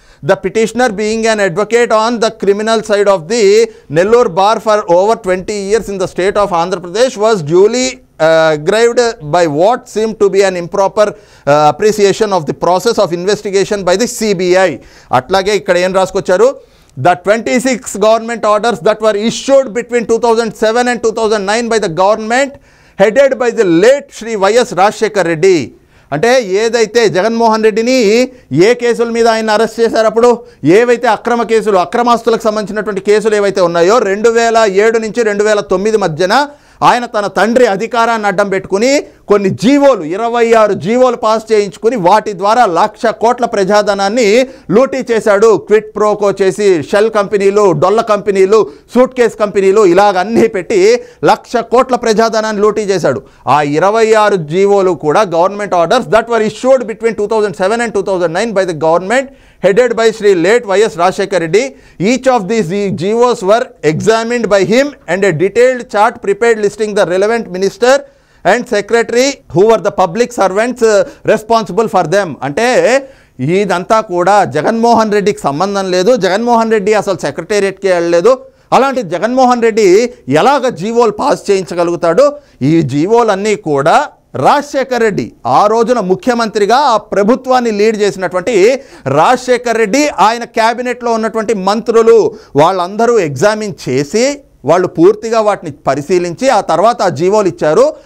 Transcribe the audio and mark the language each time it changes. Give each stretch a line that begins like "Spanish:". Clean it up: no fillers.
English: The petitioner, being an advocate on the criminal side of the Nellore bar for over 20 years in the state of Andhra Pradesh, was duly aggrieved by what seemed to be an improper appreciation of the process of investigation by the CBI.
Telugu: అట్లాగే ఇక్కడ ఏం రాసుకొచ్చారు,
English: the 26 government orders that were issued between 2007 and 2009 by the government headed by the late Shri YS Rajasekhar Reddy.
Telugu: అంటే ఏదైతే జగన్మోహన్ రెడ్డిని ఏ కేసుల మీద ఆయన arrest చేశారు, అప్పుడు ఏవైతే అక్రమ కేసులు, అక్రమాస్తులకు సంబంధించినటువంటి కేసులు ఏవైతే ఉన్నాయో 2007 నుంచి 2009 మధ్యన ఆయన తన తండ్రి అధికారాన్ని అడ్డం పెట్టుకుని కొన్ని జీవోలు 26 జీవోలు పాస్ చేయించుకుని వాటి ద్వారా 1,00,000 కోట్ల ప్రజాధనాన్ని లూటీ చేశాడు. క్విట్ ప్రోకో చేసి షెల్ కంపెనీలు, డొల్ల కంపెనీలు, సూట్ కేస్ కంపెనీలు ఇలాగ అన్నీ పెట్టి 1,00,000 కోట్ల ప్రజాధనాన్ని లూటీ చేశాడు. ఆ 26 జీవోలు కూడా
English: Government orders that were issued between 2007 and 2009 by the government headed by Shri late YS Rajasekhar Reddy. Each of these GOs were examined by him and a detailed chart prepared listing the relevant minister and secretary who were the public servants responsible for them.
Telugu: అంటే ఇదంతా కూడా జగన్మోహన్ రెడ్డికి సంబంధం లేదు, జగన్మోహన్ రెడ్డి అసలు సెక్రటేరియట్కి వెళ్ళలేదు. అలాంటి జగన్మోహన్ రెడ్డి ఎలాగ జీవోలు పాస్ చేయించగలుగుతాడు? ఈ జీవోలన్నీ కూడా రాజశేఖర్ రెడ్డి ఆ రోజున ముఖ్యమంత్రిగా ఆ ప్రభుత్వాన్ని లీడ్ చేసినటువంటి రాజశేఖర్ రెడ్డి, ఆయన క్యాబినెట్లో ఉన్నటువంటి మంత్రులు వాళ్ళందరూ ఎగ్జామిన్ చేసి వాళ్ళు పూర్తిగా వాటిని పరిశీలించి ఆ తర్వాత ఆ జీవోలు ఇచ్చారు.